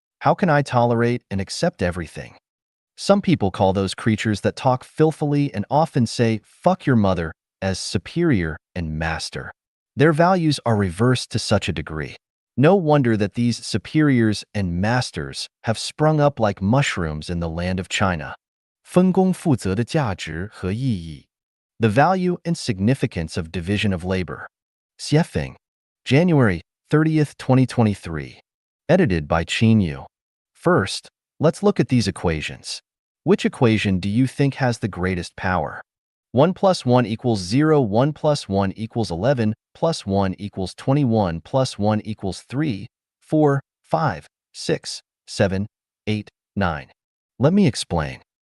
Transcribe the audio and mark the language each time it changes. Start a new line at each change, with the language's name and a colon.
English: How can I tolerate and accept everything?" Some people call those creatures that talk filthily and often say, "Fuck your mother," as superior and master. Their values are reversed to such a degree. No wonder that these superiors and masters have sprung up like mushrooms in the land of China.
Chinese: 分工负责的价值和意义.
English: The value and significance of division of labor. Xiefeng, January 30th, 2023. Edited by Qin Yu. First, let's look at these equations. Which equation do you think has the greatest power? 1 plus 1 equals 0, 1 plus 1 equals 11, plus 1 equals 21, plus 1 equals 3, 4, 5, 6, 7, 8, 9. Let me explain.